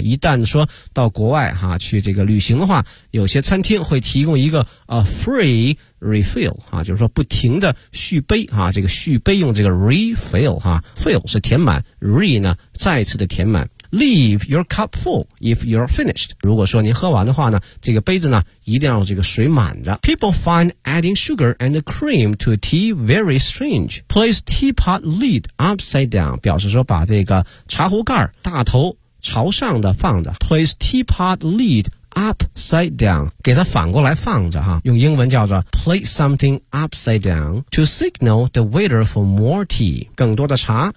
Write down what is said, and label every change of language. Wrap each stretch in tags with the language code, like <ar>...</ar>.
<zh>一旦说到国外哈，去这个旅行的话，有些餐厅会提供一个free refill 哈，就是说不停的续杯哈。这个续杯用这个 refill 哈 ，fill 是填满 ，re 呢再次的填满。</zh> <en>Leave your cup full if you're finished.</en> <zh>如果说您喝完的话呢，这个杯子呢一定要这个水满的。</zh> <en>People find adding sugar and cream to tea very strange. Place teapot lid upside down.</en> <zh>表示说把这个茶壶盖大头朝上的放着。</zh> <en>Place teapot lid upside down.</en> <zh>给它反过来放着哈。用英文叫做</zh> <en>place something upside down to signal the waiter for more tea.</en> <zh>更多的茶。</zh>